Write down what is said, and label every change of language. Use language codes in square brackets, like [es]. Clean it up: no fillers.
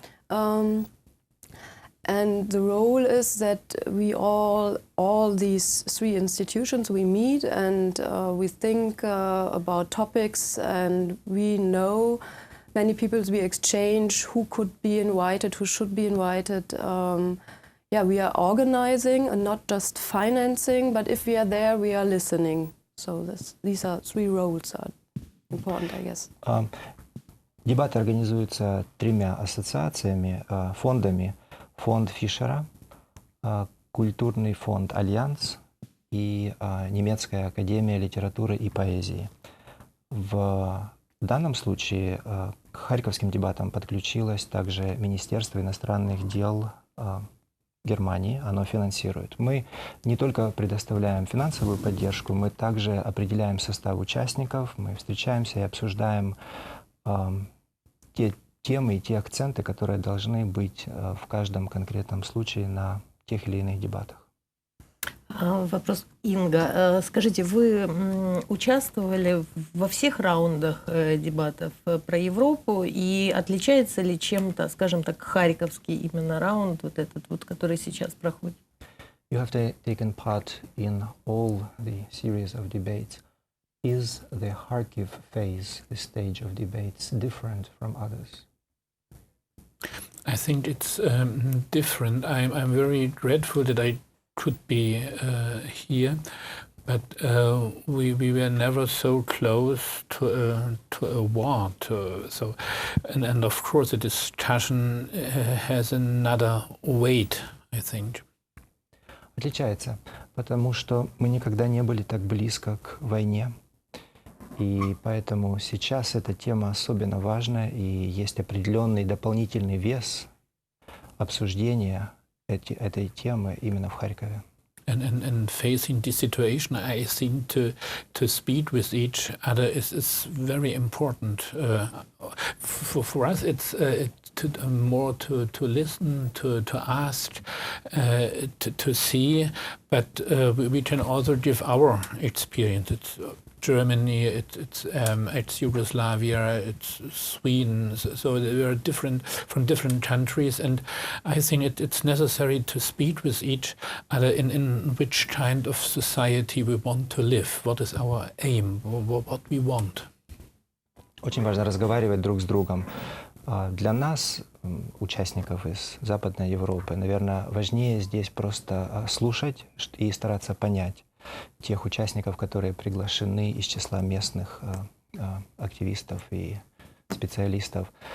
[en] And the role is that we all these 3 institutions, we meet and we think about topics, and we know many people, we exchange who could be invited, who should be invited. We are organizing and not just financing, but if we are there, we are listening. So these are 3 roles are important, I guess. [ru] Дебаты организуются 3 ассоциациями, фондами. Фонд Фишера, культурный фонд Альянс и Немецкая академия литературы и поэзии. В данном случае к харьковским дебатам подключилось также Министерство иностранных дел Германии, оно финансирует. Мы не только предоставляем финансовую поддержку, мы также определяем состав участников, мы встречаемся и обсуждаем те темы и те акценты, которые должны быть в каждом конкретном случае на тех или иных дебатах. Вопрос, Инга. Скажите, вы участвовали во всех раундах дебатов про Европу, и отличается ли чем-то, скажем так, харьковский именно раунд, вот этот вот, который сейчас проходит? [en] You have taken part in all the series of debates. Is the Kharkiv phase, the stage of debates, different from others? I think it's different. I'm very grateful that I could be here, but we were never so close to a war. And of course the discussion has another weight, I think. [ru] Отличается, потому что мы никогда не были так близко к войне. И поэтому сейчас эта тема особенно важна, и есть определенный дополнительный вес обсуждения этой темы именно в Харькове. [en] And facing this situation, I think to speak with each other is very important. For us, it's more to listen, to ask, to see, but we can also give our experience. It's Germany, it's Yugoslavia, it's Sweden, so they are different from different countries, and I think it's necessary to speak with each other in which kind of society we want to live, what is our aim, what we want. [ru] Очень важно разговаривать друг с другом. Для нас, участников из Западной Европы, наверное, важнее здесь просто слушать и стараться понять тех участников, которые приглашены из числа местных активистов и специалистов.